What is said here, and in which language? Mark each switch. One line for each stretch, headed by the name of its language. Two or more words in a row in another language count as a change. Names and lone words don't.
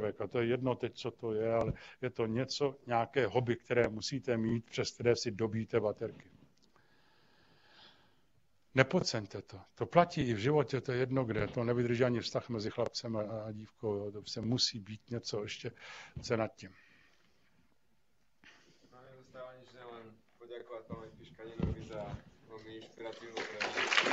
Czech: A to je jedno teď, co to je, ale je to nějaké hobby, které musíte mít, přes které si dobíte baterky. Nepodceňte to. To platí i v životě, to je jedno kde. To nevydrží ani vztah mezi chlapcem a dívkou. To se musí být něco ještě nad tím.
Slovak: Máme zostáva nič, len poďakovať pánovi Piškaninovi za veľmi inšpiratívnu prednášku.